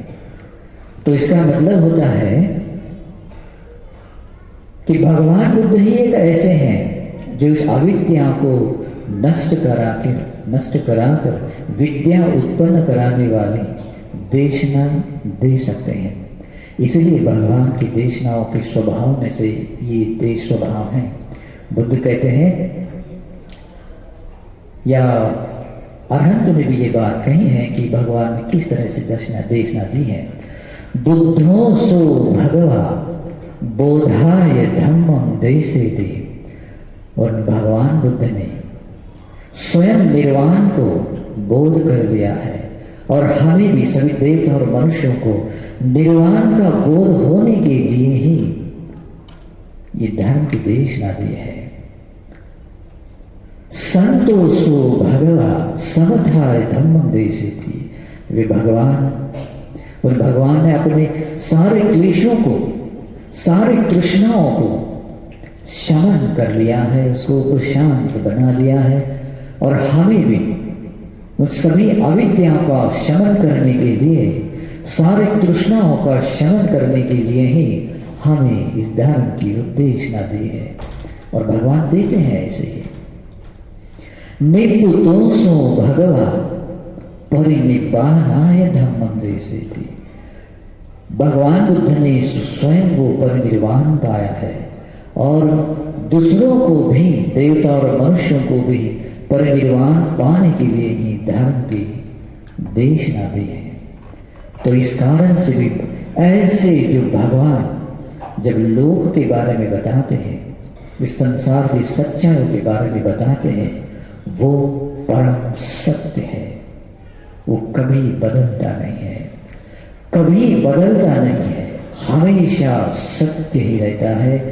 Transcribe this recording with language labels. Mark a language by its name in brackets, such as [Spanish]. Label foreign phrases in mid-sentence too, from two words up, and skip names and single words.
[Hindi] तो इसका मतलब होता है कि भगवान बुद्ध ही एक ऐसे हैं जो इस अविद्या को नष्ट कराकर विद्या उत्पन्न कराने वाली देशना दे सकते हैं। इसलिए भगवान की देशनाओं के स्वभाव में से ये देश स्वभाव हैं। बुद्ध कहते हैं, या अरहंत ने भी ये बात कही है कि भगवान ने किस तरह से देशना दी है। [Pali] बुद्धो सो भगवा बोधाय धम्मं देसेति। [Hindi] और भगवान बुद्ध ने स्वयं निर्वाण को बोध कर लिया है और हमें भी सभी देवता और मनुष्यों को निर्वाण का बोध होने के लिए ही ये धर्म की देशना दी है। [Pali] संतोषो भगवा समथाय धम्मं देसेति। [Hindi] वे भगवान, और भगवान ने अपने सारे क्लेशों को, सारी तृष्णाओं को शमन कर लिया है, उसको शांत बना लिया है। और हमें भी उन सभी अविद्या का शमन करने के लिए, सारे तृष्णाओं का शमन करने के लिए ही हमें इस धर्म की उपदेशना दी है। और भगवान देते हैं ऐसे ही, [Pali] निपुतोषो भगवा परिनिब्बानाय धम्मं देसेति। [Hindi] भगवान बुद्ध ने स्वयं को परिनिर्वाण पाया है और दूसरों को भी, देवता और मनुष्यों को भी परिनिर्वाण पाने के लिए ही धर्म की देशना दी है। तो इस कारण से भी ऐसे जो भगवान जब लोक के बारे में बताते हैं, इस संसार की सच्चाइयों के बारे में बताते हैं, वो परम सत्य है, वो कभी बदलता नहीं है, कभी बदलता नहीं है, हमेशा सत्य ही रहता है।